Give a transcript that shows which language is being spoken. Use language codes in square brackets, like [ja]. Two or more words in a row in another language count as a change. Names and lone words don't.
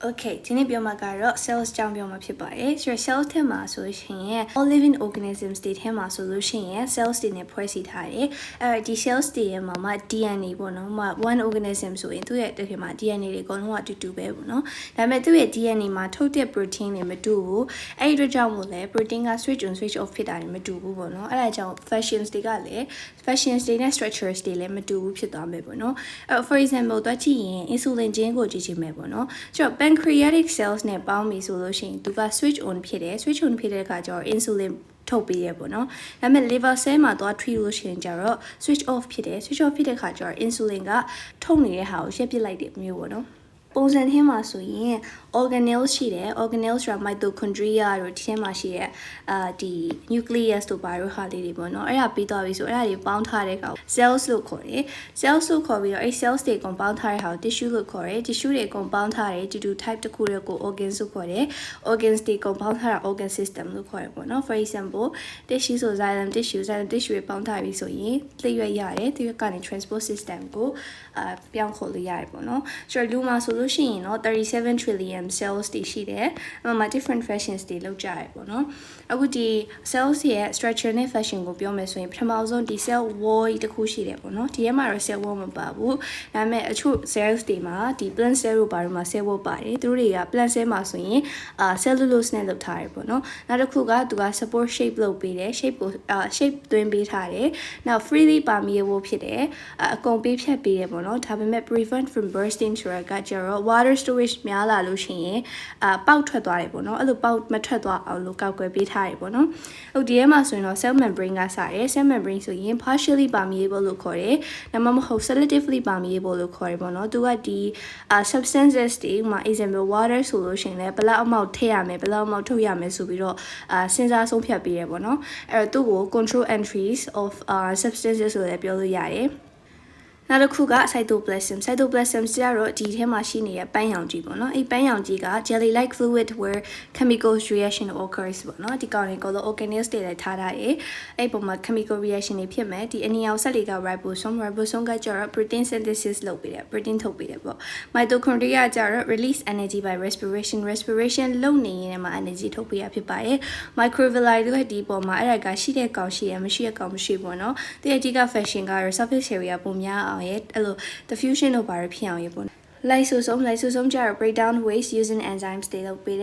[my] Okay ဒီနေ့ပြောမှာကတော့ cells ကြောင့်ပြောမှာဖြစ်ပါတယ်ဆိုတော့ cells ထဲမှာဆိုရှင် [en] all living organisms [my] တွေထဲမှာဆိုလို့ရှိရင် cells တွေနဲ့ဖွဲ့စည်းထားတယ်အဲဒီ cells တွေရဲ့မှာ DNA ပေါ့နော် [en] one organism [my] ဆိုရင်သူ့ရဲ့တကယ်မှာ DNA တွေအကုန်လုံးကအတူတူပဲပေါ့နော်ဒါပေမဲ့သူ့ရဲ့ DNA မှာထုတ်တဲ့ protein တွေမတူဘူးအဲဒီအတွက်ကြောင့်မို့လဲ protein က [en] switch on switch off [my] ဖြစ်တာတွေမတူဘူးပေါ့နော်အဲဒါကြောင့် functions တွေကလည်း functions တွေနဲ့ structures တွေလည်းမတူဘူးဖြစ်သွားမယ်ပေါ့နော် [en] for example [my] တွက်ကြည့်ရင် [en] insulin gene [my] ကိုကြည့်ချင် မယ်ပေါ့နော်ဆိုတော့ [en] pancreatic cells [my] နဲ့ပေါင်းပြီဆိုလို့ရှိရင်သူက [en] switch on [my] ဖြစ်တယ် [en] switch on [my] ဖြစ်တဲ့အခါကျတော့ insulin ထုတ်ပေးရပေါ့နော်ဒါပေမဲ့ liver cell မှာသွား treat လို့ရှိရင်ကျတော့ [en] switch off [my] ဖြစ်တယ် [en] switch off [my] ဖြစ်တဲ့အခါကျတော့ insulin ကထုတ်နေတဲ့ဟာကိုရပ်ပစ်လိုက်တဲ့မျိုးပေါ့နော်ပုံစံထဲမှာဆိုရင် organelles ရှိတယ် organelles ဆိုတာ mitochondria တို့ဒီထဲမှာရှိတဲ့ဒီ nucleus တို့ဘာလို့ဟာလေးတွေပေါ့နော်အဲ့ဒါပြီးသွားပြီဆိုအဲ့ဒါတွေပေါင်းထားတဲ့ကောင် cells လို့ခေါ်တယ် cells လို့ခေါ်ပြီးတော့အဲ့ cells တွေအကုန်ပေါင်းထားတဲ့ဟာကို tissue လို့ခေါ်တယ် tissue တွေအကုန်ပေါင်းထားတယ် [en] tissue type [my] တစ်ခုတွေကို organs လို့ခေါ်တယ် organs တွေအကုန်ပေါင်းထားတာ [en] organ system [my] လို့ခေါ်တယ်ပေါ့နော် [en] for example [my] tissue ဆို [en] xylem tissue [my] တွေပေါင်းထားပြီဆိုရင်လျှက်ရတယ်လျှက်ကနေ [en] transport system [my] ကိုပြောင်းခေါ်လို့ရတယ်ပေါ့နော်ဆိုတော့လူမှာဆိုလို့ရှိရင်တော့37 trillion cells တွေရှိတယ်အဲ့မှာ [en] different functions [my] တွေလုပ်ကြရပေါ့နော်အခုဒီ cells ရဲ့ structure နဲ့ function ကိုပြောမယ်ဆိုရင်ပထမဆုံးဒီ [en] cell wall [my] တစ်ခုရှိတယ်ပေါ့နော်ဒီထဲမှာတော့ [en] cell wall [my] မပါဘူးဒါပေမဲ့အချို့ cells တွေမှာဒီ [en] plant cell [my] တို့ဘာလို့မှာ [en] cell wall [my] ပါတယ်သူတို့တွေက [en] plant cell [my] မှာဆိုရင်cellulose နဲ့လုပ်ထားတယ်ပေါ့နော်နောက်တစ်ခုကသူက [en] support shape [my] လုပ်ပေးတယ် shape ကိုshape သွင်းပေးထားတယ်နောက် [en] freely permeable [my] ဖြစ်တယ်အကုန်ပေးဖြတ်ပေး တယ်ပေါ့နော်ဒါပေမဲ့ [en] prevent from bursting [my] ဆိုတာကကျတော့ [en] water storage [my] များလာလို့ရှိရင်ပေါက်ထွက်သွားတယ်ပေါ့နော်အဲ့လိုပေါက်မထွက်သွားအောင်လို့ကောက်ွယ်ပေးထားတယ်ပေါ့နော်ဟုတ်ဒီထဲမှာဆိုရင်တော့ [en] cell membrane [my] ကစတယ် [en] cell membrane [my] ဆိုရင် [en] partially permeable [my] လို့ခေါ်တယ်ဒါမှမဟုတ် [en] selectively permeable [my] လို့ခေါ်တယ်ပေါ့နော်သူကဒီ substances တွေမှာ [en] example water [my] ဆိုလို့ရှိရင်လည်းဘယ်လောက်အမောက်ထည့်ရမယ်ဘယ်လောက်အမောက်ထုတ်ရမယ်ဆိုပြီးတော့စဉ်းစားဆုံးဖြတ်ပေးရပေါ့နော်အဲ့တော့သူ့ကို [en] control entries of substances [my] ဆိုလည်းပြောလို့ရတယ်နောက်တစ်ခုက cytoplasm ကျတော့ဒီထဲမှာရှိနေတဲ့ပန်းရောင်ကြီးပေါ့နော်အဲ့ပန်းရောင်ကြီးက [en] jelly like fluid where chemical reaction occurs [my] ပေါ့နော်ဒီကောင်တွေကိုတော့ organelles တွေလည်းထားထားတယ်အဲ့ပုံမှာ [en] chemical reaction [my] တွေဖြစ်မယ်ဒီအနီအောင်ဆက်တွေက ribosome ကကျတော့ [en] protein synthesis [my] လုပ်ပေးတယ် protein ထုတ်ပေးတယ်ပေါ့ mitochondria ကျတော့ [en] release energy by respiration [my] လုပ်နေရင်မှာ energy ထုတ်ပေးရဖြစ်ပါတယ် microvilli တို့ဒီပုံမှာအဲ့ဒါကရှိတဲ့ကောင်ရှိရမရှိတဲ့ကောင်မရှိပေါ့နော်ဒီအကြီးက fashion ကတော့ [en] surface area [my] ပုံများအောင်ရဲ့အဲ့လို diffusion တို့ဘာလို့ဖြစ်အောင်ရဲ့ပေါ့lysosome ကျတော့ [en] break down waste using enzymes [my] တွေလုပ်ပေး